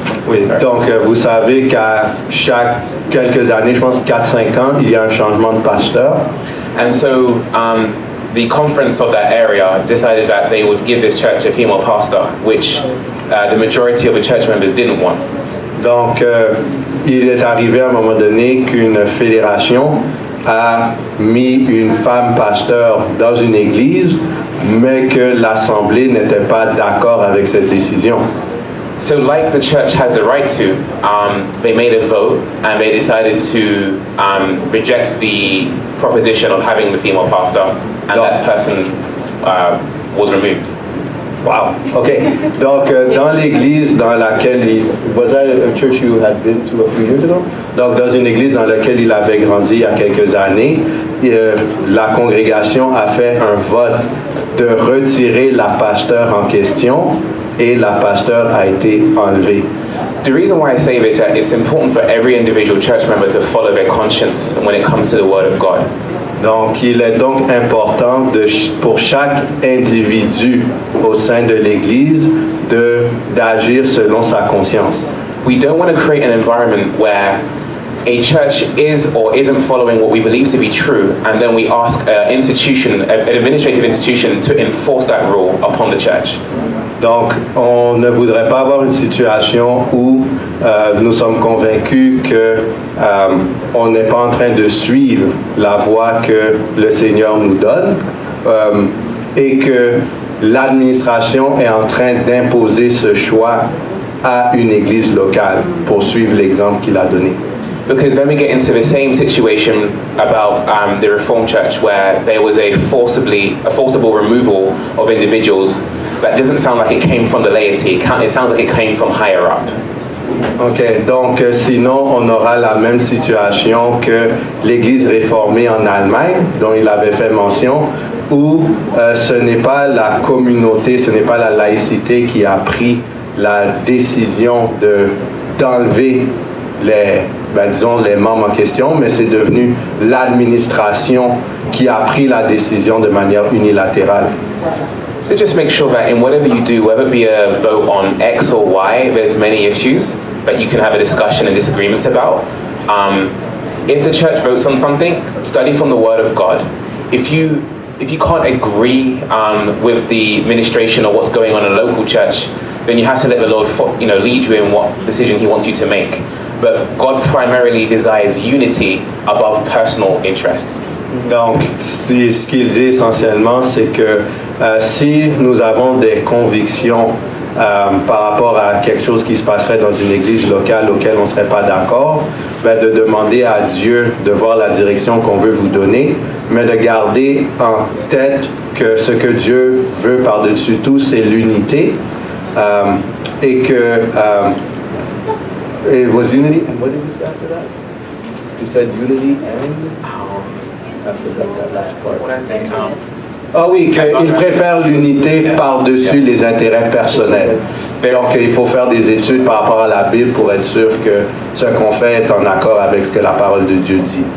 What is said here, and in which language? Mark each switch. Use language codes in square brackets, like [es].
[fr] Oui, donc vous savez qu'à chaque quelques années, je pense 4-5 ans, il y a un changement de pasteur. [en] And so the conference of that area decided that they would give this church a female pastor, which the majority of the church members didn't want. [fr] Donc il est arrivé à un moment donné qu'une fédération a mis une femme pasteur dans une église, mais que l'Assemblée n'était pas d'accord avec cette décision. [en] So like the church has the right to, they made a vote and they decided to reject the proposition of having the female pastor, and that person was removed. Wow. Okay. [fr] Donc, dans l'église dans laquelle [en] was that a church you had been to a few years ago? [fr] Donc, dans une église dans laquelle il avait grandi il y a quelques années, la congrégation a fait un vote de retirer la pasteur en question et la pasteur a été enlevée. [en] The reason why I say this is that it's important for every individual church member to follow their conscience when it comes to the Word of God. [fr] Donc, il est donc important pour chaque individu au sein de l'Église d'agir selon sa conscience. [en] We don't want to create an environment where a church is or isn't following what we believe to be true, and then we ask an administrative institution to enforce that rule upon the church. [fr] Donc, on ne voudrait pas avoir une situation où nous sommes convaincus qu'on n'est pas en train de suivre la voie que le Seigneur nous donne et que l'administration est en train d'imposer ce choix à une église locale pour suivre l'exemple qu'il a donné. [en] Because then we get into the same situation about the Reformed Church, where there was a forcible removal of individuals. That doesn't sound like it came from the laity. It sounds like it came from higher up. [fr] Ok, donc sinon on aura la même situation que l'Église réformée en Allemagne, dont il avait fait mention, où ce n'est pas la communauté, ce n'est pas la laïcité qui a pris la décision d'enlever les membres en question, mais c'est devenu l'administration qui a pris la décision de manière unilatérale. [en] So just make sure that in whatever you do, whether it be a vote on X or Y, there's many issues that you can have a discussion and disagreements about. If the church votes on something, study from the Word of God. If you can't agree with the administration or what's going on in a local church, then you have to let the Lord lead you in what decision He wants you to make. But God primarily desires unity above personal interests. [fr] Donc, ce qu'il dit essentiellement, c'est que si nous avons des convictions par rapport à quelque chose qui se passerait dans une église locale auquel on ne serait pas d'accord, de demander à Dieu de voir la direction qu'on veut vous donner, mais de garder en tête que ce que Dieu veut par-dessus tout, c'est l'unité, et que [en] it was unity, and what did you say after that? You said unity and after that last part. What I say, [fr] Ah oui, qu'il préfère l'unité par-dessus les intérêts personnels. Donc, il faut faire des études par rapport à la Bible pour être sûr que ce qu'on fait est en accord avec ce que la parole de Dieu dit.